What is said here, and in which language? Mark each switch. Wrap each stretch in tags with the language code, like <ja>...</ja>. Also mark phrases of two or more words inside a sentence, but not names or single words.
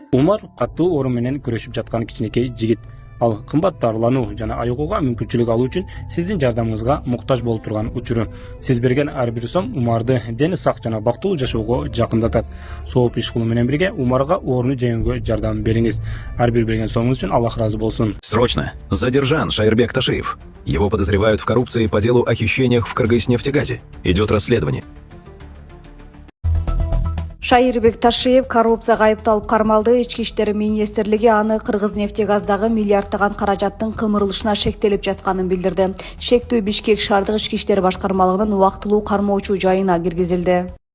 <ky>Умар катуу оору менен күрөшүп жаткан кичинекей жигит. Ал кымбат дарылануу жана айыгууга мүмкүнчүлүк алуу үчүн сиздин жардамыңызга муктаж болуп турган учуру. Сиз берген ар бир сом Умарды дени сак жана бактылуу жашоого жакындатат. Сооп иш кылуу менен бирге Умарга ооруну жеңүүгө жардам бериңиз. Ар бир берген сомуңуз үчүн Аллах ыраазы болсун.</ky> <ru>Срочно! Задержан Шайырбек Ташиев. Его подозревают в коррупции по делу о хищениях в Кыргыз-Нефтегазе. Идет расследование.</ru> <ky>Шайырбек Ташиев коррупцияга айыпталып кармалды. Ички иштер министрлиги аны Кыргыз-Нефтегаздагы миллиардтаган каражаттын кымырылышына шектелип жатканын билдирди. Шектүү Бишкек шаардык ички иштер башкармалыгынын убактылуу кармоочу жайына киргизилди.</ky>